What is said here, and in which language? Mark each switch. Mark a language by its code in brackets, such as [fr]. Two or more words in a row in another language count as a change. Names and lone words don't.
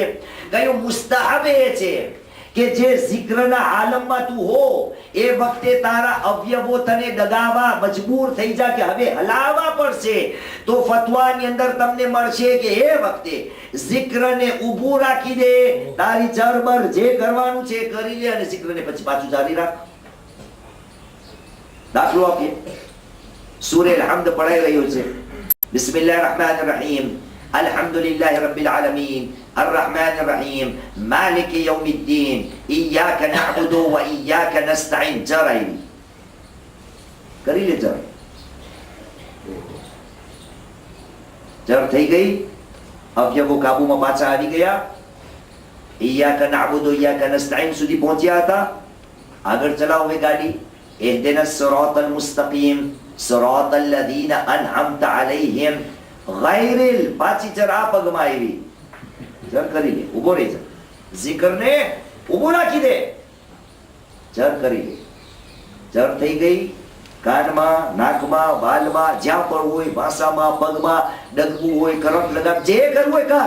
[gu] કયું મુસ્તહબ એ છે કે જે zikરના આલમમાં તું હો એ વખતે તારા અવયવો તને દગાવા મજબૂર થઈ જાય કે હવે હલાવવા પડશે, તો ફતવાની અંદર તમને મળશે કે એ વખતે zikરને ઊભું રાખી દે, તારી ચરબર જે કરવાનું છે કરી લે અને zikરને પછી પાછું જારી રાખ. દાખલો આપીએ. સૂરે અલ-હમ્દ પઢાઈ રહ્યો છે. [ar] بسم الله الرحمن الرحيم. الحمد لله رب العالمين الرحمن الرحيم مالك يوم الدين إياك نعبد وإياك نستعين. [gu] جرائي કરી લે જર. જર થઈ ગઈ, અવયવો કાબુમાં પાછા આવી ગયા. [ar] إياك نعبد وإياك نستعين [gu] સુધી પહોંચ્યા હતા. આગળ ચલાવો હવે ગાડી. [ar] اهدنا الصراط المستقيم صراط الذين أنعمت عليهم ગૈરિલ. [gu] પાછી ચર આ પગમાં આવી. ચર કરી લે, ઉભો રહી જા. zikરને ઉભો રાખી દે, ચર કરી લે. ચર થઈ ગઈ. કાનમાં, નાકમાં, વાલમાં, જ્યાં પણ હોય, ભાષામાં, પગમાં ડગવું હોય, કરંટ લગાડ, જે કરવું હોય કર.